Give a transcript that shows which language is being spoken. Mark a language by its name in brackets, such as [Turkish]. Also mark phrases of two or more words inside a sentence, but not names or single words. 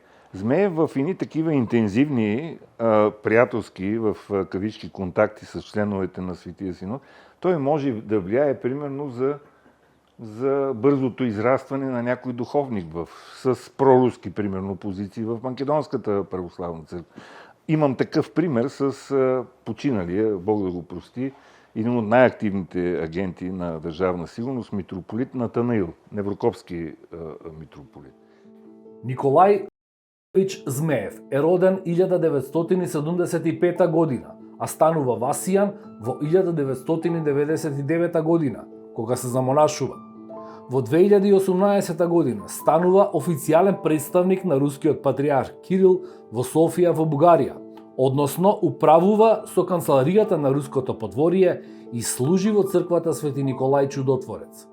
[Bulgarian] Змеев в едни такива интензивни приятелски в кавички контакти с членовете на Светия Синод, той може да влияе примерно за бързото израстване на някой духовник с проруски, примерно, позиции в Македонската православна църква. Имам такъв пример с починалия, Бог да го прости, един от най-активните агенти на държавна сигурност, митрополит Натанаил, Неврокопски митрополит. [Macedonian] Николај Змеев е роден 1975 година, а станува Васијан во 1999 година, кога се замонашува. Во 2018 година станува официјален представник на рускиот патриарх Кирил во Софија во Бугарија, односно управува со канцеларијата на руското подворие и служи во црквата Свети Николај Чудотворец.